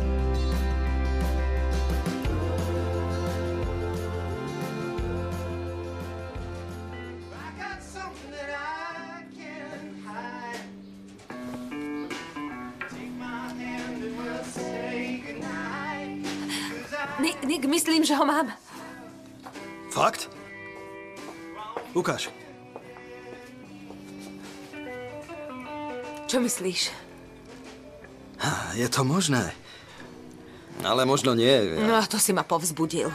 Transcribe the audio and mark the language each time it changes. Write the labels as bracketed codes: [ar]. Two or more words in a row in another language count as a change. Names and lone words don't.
[en] I got something that I can't hide. Take my hand and we'll say goodnight. Nick, [sk] myslím, že ho mám. Fakt? Ukáž. Čo myslíš? Je to možné. Ale možno nie. No a to si ma povzbudil.